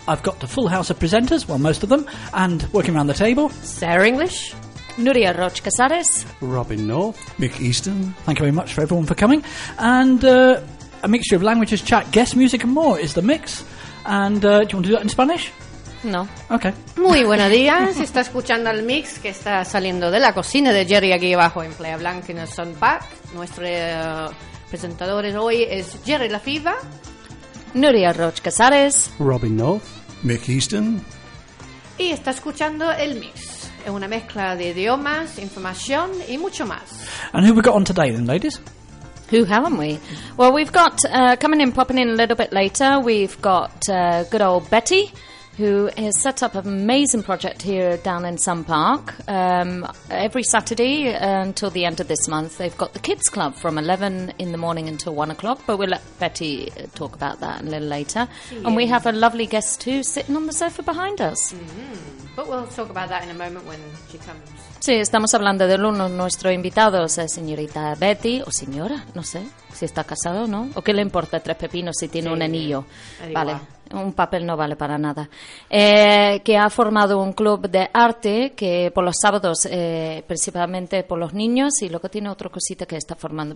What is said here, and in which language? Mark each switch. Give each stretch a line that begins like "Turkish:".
English: I've got the full house of presenters, well, most of them, and working around the table, Sarah English, Nuria Roch Casares, Robin North, Mick Easton. Thank you very much for everyone for coming. And a mixture of languages, chat, guest music, and more is The Mix. And do you want to do that in Spanish? No. Okay.
Spanish: Muy buenos días. Está escuchando el mix que está saliendo de la cocina de Jerry aquí abajo en Playa Blanca en el Sun Park. Nuestro presentador hoy es Jerry Lefebvre, Nuria Roch Casares, Robin North, Mick Easton. Y está escuchando el mix. Es una mezcla de idiomas, información y mucho más.
English: And who we got on today then, ladies? Who haven't we? Well, we've got coming in, popping in a little bit later, we've got good old Betty, who has set up an amazing project here down in Sun Park. Every Saturday until the end of this month, they've got the kids' club from 11 in the morning until 1 o'clock, but we'll let Betty talk about that a little later. Yes. And we have a lovely guest too sitting on the sofa behind us. Mm-hmm. But we'll talk about that in a moment when she comes.
Spanish: Sí, estamos hablando de uno de nuestros invitados, señorita Betty, o señora, no sé, si está casado o no. ¿O qué le importa tres pepinos si tiene sí, un anillo? Vale, igual. Un papel no vale para nada. Que ha formado un club de arte que por los sábados, principalmente por los niños, y luego tiene otra cosita que está formando.